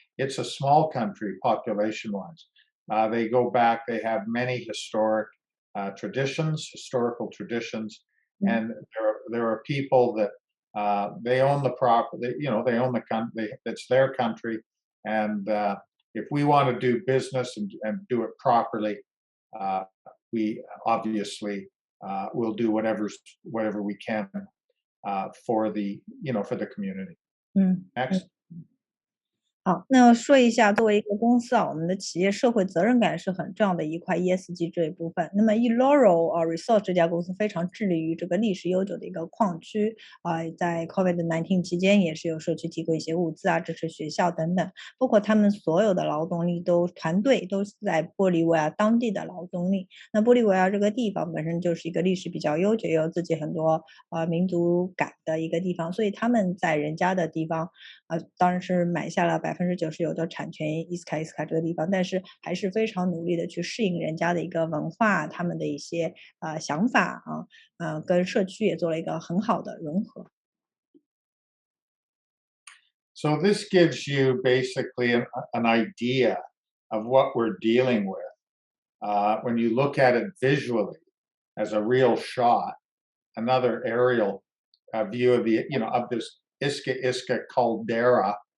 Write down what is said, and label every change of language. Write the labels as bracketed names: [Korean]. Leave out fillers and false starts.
[English] It's a small country population-wise. They go back, they have many historical traditions, and there are people that they own the property, they own the country, it's their country, and if we want to do business and do it properly, we obviously will do whatever we can for the community. Next. [Chinese] 好，那说一下，作为一个公司啊，我们的企业社会责任感是很重要的一块 ESG 这一部分。那么 Elrrf-Resources 这家公司非常致力于这个历史悠久的一个矿区在 COVID-19 期间也是有社区提供一些物资啊，支持学校等等，包括他们所有的劳动力团队都是在玻利维亚当地的劳动力。那玻利维亚这个地方本身就是一个历史比较悠久，也有自己很多民族感的一个地方，所以他们在人家的地方当然是买下了99%的产权伊斯卡这个地方，但是还是非常努力的去适应人家的一个文化，他们的一些想法跟社区也做了一个很好的融合。 [English] So this gives you basically an idea of what we're dealing with when you look at it visually as a real shot, another aerial view of of this Isca caldera.